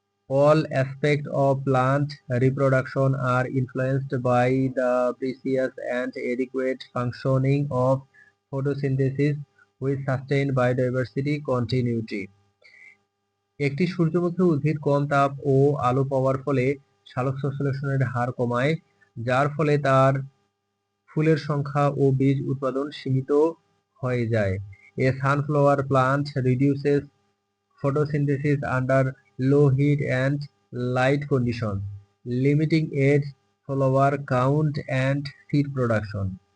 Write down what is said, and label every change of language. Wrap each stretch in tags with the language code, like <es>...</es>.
<en>All aspects of plant reproduction are influenced by the precise and adequate functioning of photosynthesis, which sustain biodiversity continuity.</en> <bn>একটি সূর্যমুখী উদ্ভিদ কম তাপ ও আলো পাওয়ার ফলে সালোক সংশ্লেষণের হার কমায়, যার ফলে তার ফুলের সংখ্যা ও বীজ উৎপাদন সীমিত হয়ে যায়।</bn> <en>A sunflower plant reduces photosynthesis under low heat and light conditions, limiting its flower count and seed production.</en>